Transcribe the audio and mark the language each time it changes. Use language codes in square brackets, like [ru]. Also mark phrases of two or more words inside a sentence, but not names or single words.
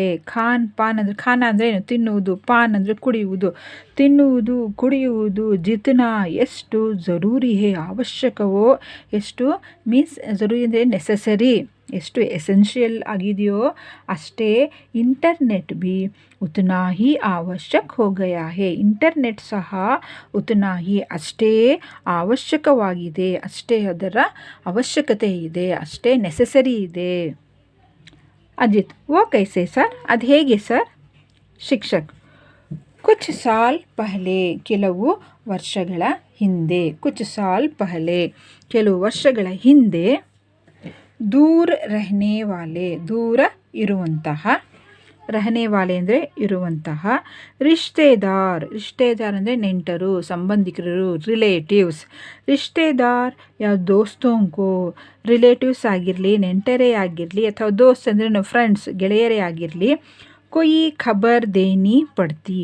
[hi] खान पान [kn] ಅಂದರೆ, ಖಾನ ಅಂದರೆ ಏನು, ತಿನ್ನುವುದು, ಪಾನ್ ಅಂದರೆ ಕುಡಿಯುವುದು, ತಿನ್ನುವುದು ಕುಡಿಯುವುದು, ಜಿತ್ನಾ ಎಷ್ಟು, [hi] ज़रूरी है [kn] ಅವಶ್ಯಕವೋ ಎಷ್ಟು, ಮೀನ್ಸ್ ಜರೂರಿ ಅಂದರೆ ನೆಸಸರಿ, ಎಷ್ಟು ಎಸೆನ್ಷಿಯಲ್ ಆಗಿದೆಯೋ ಅಷ್ಟೇ ಇಂಟರ್ನೆಟ್ [hi] भी उतना ही आवश्यक हो गया है. [kn] ಇಂಟರ್ನೆಟ್ ಸಹ [hi] उतना ही [kn] ಅಷ್ಟೇ ಅವಶ್ಯಕವಾಗಿದೆ, ಅಷ್ಟೇ ಅದರ ಅವಶ್ಯಕತೆ ಇದೆ, ಅಷ್ಟೇ ನೆಸೆಸರಿ ಇದೆ. [hi] ಅಜಿತ್ वो कैसे सर? [kn] ಅದು ಹೇಗೆ ಸರ್? ಶಿಕ್ಷಕ್ [hi] कुछ साल पहले [kn] ಕೆಲವು ವರ್ಷಗಳ ಹಿಂದೆ, [hi] कुछ साल पहले [kn] ಕೆಲವು ವರ್ಷಗಳ ಹಿಂದೆ ದೂರ [hi] रहने वाले [kn] ದೂರ ಇರುವಂತಹ, [hi] रहने वाले [kn] ಅಂದರೆ ಇರುವಂತಹ, ರಿಶ್ತೆದಾರ್ ಅಂದರೆ ನೆಂಟರು ಸಂಬಂಧಿಕರು, ರಿಲೇಟಿವ್ಸ್. ರಿಶ್ತೆದಾರ್ ಯಾವ ದೋಸ್ತೋಂಕೋ, ರಿಲೇಟಿವ್ಸ್ ಆಗಿರಲಿ, ನೆಂಟರೇ ಆಗಿರಲಿ, ಅಥವಾ ದೋಸ್ತ್ ಅಂದರೆ ಫ್ರೆಂಡ್ಸ್ ಗೆಳೆಯರೇ ಆಗಿರಲಿ, [hi] कोई ख़बर देनी पड़ती.